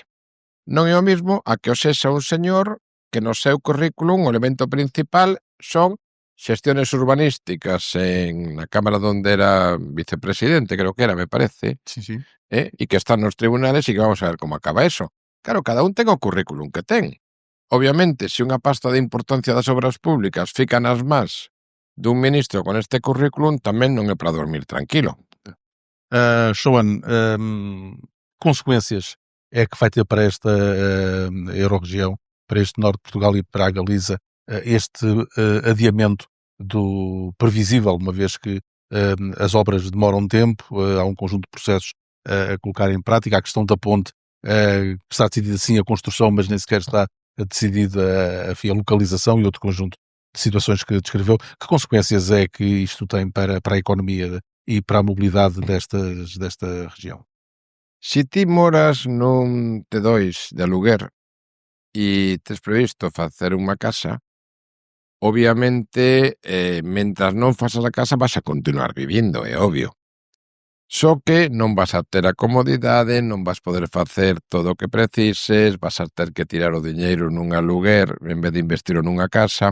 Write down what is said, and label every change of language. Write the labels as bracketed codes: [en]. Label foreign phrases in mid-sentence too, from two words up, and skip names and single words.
[gl] Non é o mismo a que o sexa un señor que no seu currículum o elemento principal son xestiones urbanísticas na Cámara donde era vicepresidente, creo que era, me parece, Sí. e que están nos tribunales e que [es] vamos a ver como acaba eso. [gl] Claro, cada un ten o currículum que ten. Obviamente, se unha pasta de importancia das obras públicas fica nas más dun ministro con este currículum, tamén non é para dormir tranquilo. [pt] Joan, consequências é que vai ter para esta Euro-região, para este Norte de Portugal e para a Galiza, este adiamento do previsível, uma vez que as obras demoram tempo, há um conjunto de processos a colocar em prática, a questão da ponte, está decidida sim a construção, mas nem sequer está decidida a localização e outro conjunto de situações que descreveu. Que consequências é que isto tem para a economia e para a mobilidade desta região? [gl] Se ti moras nun T2 de aluguer e tes previsto facer unha casa, obviamente, mentras non fasas a casa vas a continuar vivindo, é obvio. Só que non vas a ter a comodidade, non vas poder facer todo o que precises, vas a ter que tirar o diñeiro nun aluguer en vez de investirlo nunha casa.